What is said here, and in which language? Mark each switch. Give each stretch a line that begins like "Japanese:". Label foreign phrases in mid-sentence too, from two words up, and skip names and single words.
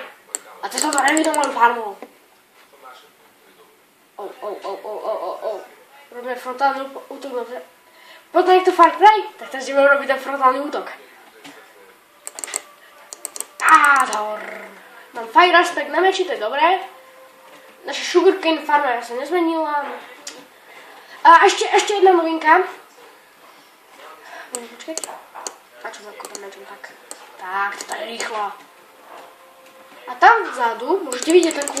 Slovak: A to som to nevidel moju farmu. Robíme frontálny útok. Potom je to Far Cry, tak teraz ideme robiť ten frontálny útok. Mám
English: fire aspect
Slovak: na meči, to je dobré. Naša sugarcane farma sa nezmenila. A ešte jedna novinka. Počkajte. A čo veľko tam mečom tak. Tak, to je rýchlo. A tam vzadu môžete vidieť takú...